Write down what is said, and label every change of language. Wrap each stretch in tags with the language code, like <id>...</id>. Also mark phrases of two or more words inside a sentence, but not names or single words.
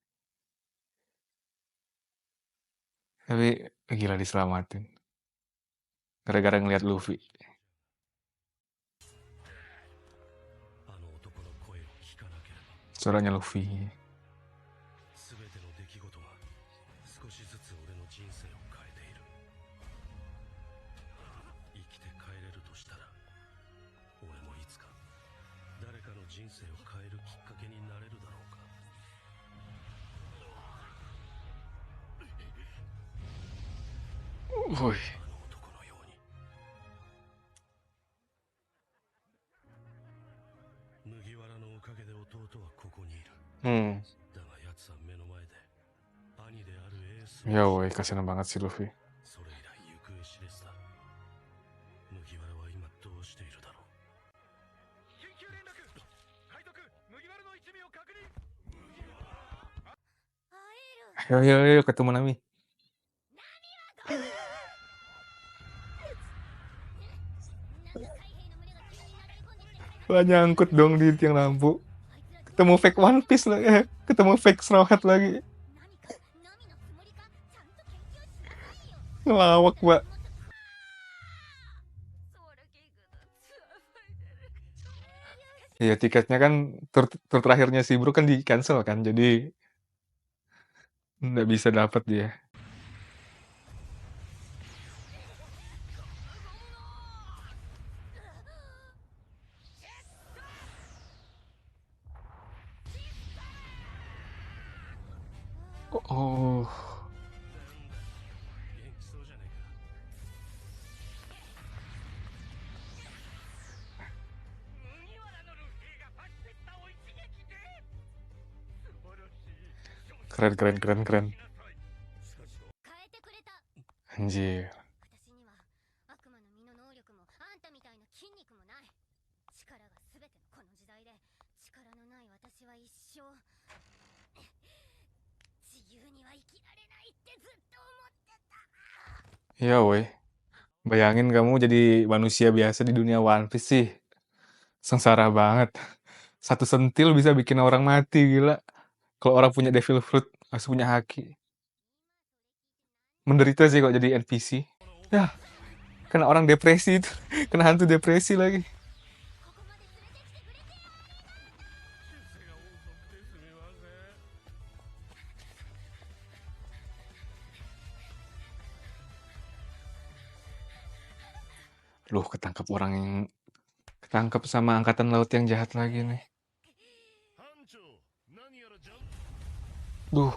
<id>Tapi gila diselamatin. Gara-gara ngeliat Luffy. Suaranya Luffy.</id> <ja>全ての出来事が少しずつ俺の人生を変えている。生きて帰れるとしたら俺もいつか誰かの人生を変えるきっかけになれるだろうか。</ja> <id>Woi.</id> <ja>あの男のように。麦わらのおかげで弟はここにいる。 Hmm. だが奴は目の前で兄であるエース</ja> <id>Ya woi, kasihan banget si Luffy.</id> <ja>それ以来行方知れずだ。麦わらは今どうしているだろう。緊急連絡。海賊麦わらの一味を確認。</ja> <id>Ayo, ketemu Nami. Wah, nyangkut dong di tiang lampu. Ketemu fake One Piece lagi. Ketemu fake Straw Hat lagi. Ngelawak, Mbak. Iya, tiketnya kan tur terakhirnya si Brook kan di cancel kan, jadi nggak bisa dapat dia. Oh,</id> <ja>元気そうじゃねえか。</ja> <id>keren, keren, keren, keren. Anjir.</id> <ja>私には悪魔の実の能力もあんたみたいな筋肉もない。力が全てのこの時代で力のない私は一生自由には生きられないってずっと思ってた。</ja> <id>Iya, woi. Bayangin kamu jadi manusia biasa di dunia One Piece sih. Sengsara banget. Satu sentil bisa bikin orang mati, gila. Kalau orang punya Devil Fruit, harus punya haki. Menderita sih kok jadi NPC. Ya, kena orang depresi itu. Kena hantu depresi lagi.</id> <ja>ここまで連れてきてくれてよ。出世が遅くてすみません。</ja> <id>Loh, ketangkap sama angkatan laut yang jahat lagi nih.</id> <ja>班長、何やらじゃん。</ja> <id>Duh,</id>